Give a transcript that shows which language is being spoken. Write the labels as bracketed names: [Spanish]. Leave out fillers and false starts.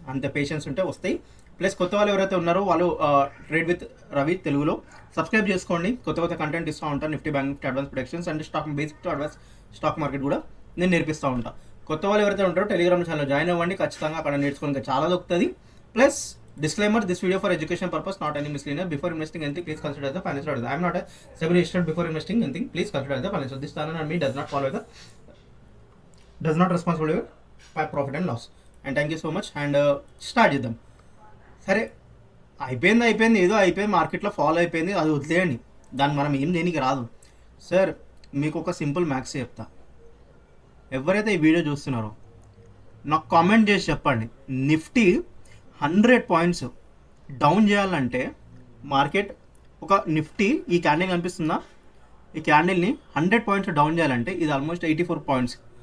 [Telugu] అంత పేషెన్స్ ఉంటే వస్తాయి. ప్లస్ కొత్త వాళ్ళు ఎవరైతే ఉన్నారో వాళ్ళు ట్రేడ్ విత్ రవి తెలుగులో సబ్స్క్రైబ్ చేసుకోండి. కొత్త కంటెంట్ ఇస్తూ ఉంటాను. Nifty bank Nifty advance productions and basic to advance stock market కూడా నేను నేర్పిస్తూ ఉంటాను. కొత్త వాళ్ళు ఎవరైతే ఉంటారో టెలిగ్రామ్ ఛానల్ జాయిన్ అవ్వండి, ఖచ్చితంగా అక్కడ నేర్చుకోవడానికి చాలా దొరుకుతుంది. [English] Plus disclaimer, this video for education purpose, not any misleading. Before investing anything, please consider the financial advisor. I am not a SEBI registered. Before investing anything, please consider the financial. This channel and me does not responsible for profit and loss. And thank you so much. And start చేద్దాం. [Telugu] సరే, అయిపోయింది ఏదో అయిపోయింది, మార్కెట్లో follow అయిపోయింది, అది వదిలేయండి, దాన్ని మనం ఏం దేనికి రాదు. సార్, మీకు ఒక సింపుల్ మ్యాథ్స్ చెప్తా. ఎవరైతే ఈ వీడియో చూస్తున్నారో నాకు కామెంట్ చేసి చెప్పండి, నిఫ్టీ 100 పాయింట్స్ డౌన్ చేయాలంటే మార్కెట్ ఒక నిఫ్టీ ఈ క్యాండిల్ కనిపిస్తుందా, ఈ క్యాండిల్ని 100 పాయింట్స్ డౌన్ చేయాలంటే ఇది ఆల్మోస్ట్ 84 పాయింట్స్.